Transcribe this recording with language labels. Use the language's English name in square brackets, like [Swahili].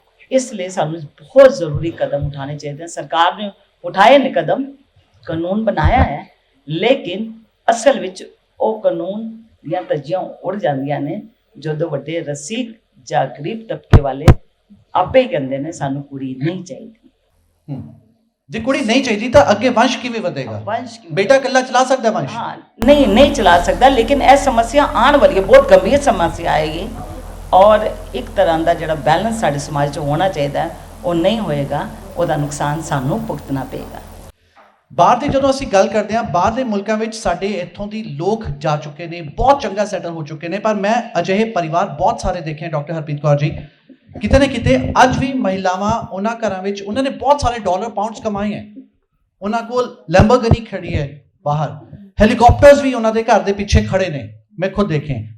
[Punjabi] ਇਸ ਲਈ ਸਾਨੂੰ ਬਹੁਤ ਜ਼ਰੂਰੀ ਕਦਮ ਉਠਾਉਣੇ ਚਾਹੀਦੇ ਹਨ. ਸਰਕਾਰ ਨੇ ਉਠਾਏ ਨੇ ਕਦਮ, ਕਾਨੂੰਨ ਬਣਾਇਆ ਹੈ, ਲੇਕਿਨ ਅਸਲ ਵਿੱਚ ਉਹ ਕਾਨੂੰਨ ਦੀਆਂ ਧੱਜੀਆਂ ਉੜ ਜਾਂਦੀਆਂ ਨੇ ਜਦੋਂ ਵੱਡੇ ਰਸੀਕ ਜਾਂ ਗਰੀਬ ਤਬਕੇ ਵਾਲੇ ਆਪੇ ਹੀ ਕਹਿੰਦੇ ਨੇ ਸਾਨੂੰ ਕੁੜੀ ਨਹੀਂ ਚਾਹੀਦੀ. ਜੇ ਕੁੜੀ ਨਹੀਂ ਚਾਹੀਦੀ ਤਾਂ ਅੱਗੇ ਵੰਸ਼ ਕਿਵੇਂ ਵਧੇਗਾ? ਵੰਸ਼ ਬੇਟਾ ਇਕੱਲਾ ਚਲਾ ਸਕਦਾ ਵੰਸ਼? [Hindi] हाँ, नहीं चला सकता, लेकिन ऐसी समस्या आने वाली है, बहुत गंभीर समस्या आएगी [Punjabi] ਔਰ ਇੱਕ ਤਰ੍ਹਾਂ ਦਾ ਜਿਹੜਾ ਬੈਲੈਂਸ ਸਾਡੇ ਸਮਾਜ 'ਚ ਹੋਣਾ ਚਾਹੀਦਾ ਉਹ ਨਹੀਂ ਹੋਏਗਾ, ਉਹਦਾ ਨੁਕਸਾਨ ਸਾਨੂੰ ਭੁਗਤਣਾ ਪਏਗਾ। ਬਾਹਰ ਦੀ ਜਦੋਂ ਅਸੀਂ ਗੱਲ ਕਰਦੇ ਹਾਂ, ਬਾਹਰ ਦੇ ਮੁਲਕਾਂ ਵਿੱਚ ਸਾਡੇ ਇੱਥੋਂ ਦੀ ਲੋਕ ਜਾ ਚੁੱਕੇ ਨੇ, ਬਹੁਤ ਚੰਗਾ ਸੈਟਲ ਹੋ ਚੁੱਕੇ ਨੇ, ਪਰ ਮੈਂ ਅਜਿਹੇ ਪਰਿਵਾਰ ਬਹੁਤ ਸਾਰੇ ਦੇਖੇ ਡਾਕਟਰ ਹਰਪ੍ਰੀਤ ਕੌਰ ਜੀ, ਕਿਤੇ ਨਾ ਕਿਤੇ ਅੱਜ ਵੀ ਮਹਿਲਾਵਾਂ ਉਹਨਾਂ ਘਰਾਂ ਵਿੱਚ, ਉਹਨਾਂ ਨੇ ਬਹੁਤ ਸਾਰੇ ਡਾਲਰ ਪਾਉਂਡਸ ਕਮਾਏ ਹੈ, ਉਹਨਾਂ ਕੋਲ ਲੈਂਬੋਰਗਿਨੀ ਖੜੀ ਹੈ ਬਾਹਰ, ਹੈਲੀਕਾਪਟਰਸ ਵੀ ਉਹਨਾਂ ਦੇ ਘਰ ਦੇ ਪਿੱਛੇ ਖੜੇ ਨੇ, ਮੈਂ ਖੁਦ ਦੇਖੇ।